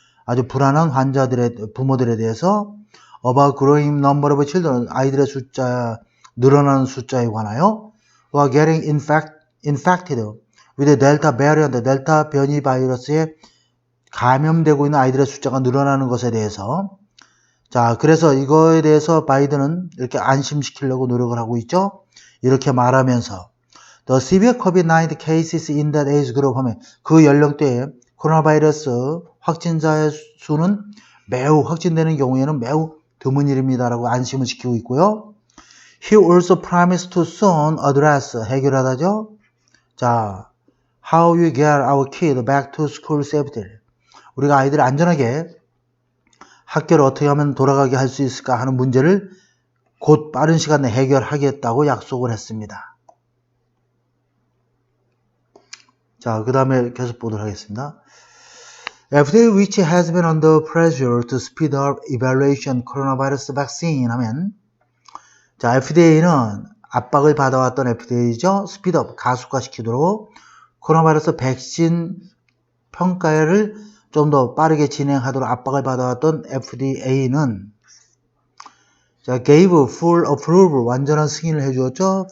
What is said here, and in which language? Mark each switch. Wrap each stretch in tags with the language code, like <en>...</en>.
<ko>아주 불안한 환자들의 부모들에 대해서 about growing number of children, 아이들의 숫자, 늘어나는 숫자에 관하여 who are getting infected with 델타 variant, 델타 변이 바이러스에 감염되고 있는 아이들의 숫자가 늘어나는 것에 대해서 자, 그래서 이거에 대해서 바이든은 이렇게 안심시키려고 노력을 하고 있죠. 이렇게 말하면서 The severe COVID-19 cases in that age group 하면 그 연령대에 코로나 바이러스 확진자의 수는 매우 확진되는 경우에는 매우 드문 일입니다라고 안심을 시키고 있고요.</ko> <en>He also promised to soon address, 해결하다죠. 자, how we get our kid back to school safely.</en> <ko>우리가 아이들을 안전하게 학교를 어떻게 하면 돌아가게 할 수 있을까 하는 문제를 곧 빠른 시간 내에 해결하겠다고 약속을 했습니다. 자, 그 다음에 계속 보도록 하겠습니다.</ko> <en>FDA which has been under pressure to speed up evaluation coronavirus vaccine 하면 자, FDA는 압박을 받아왔던 FDA죠.</en> <ko>스피드업, 가속화시키도록 코로나 바이러스 백신 평가를 좀 더 빠르게 진행하도록 압박을 받아왔던 FDA는 자, gave full approval, 완전한 승인을 해주었죠.</ko>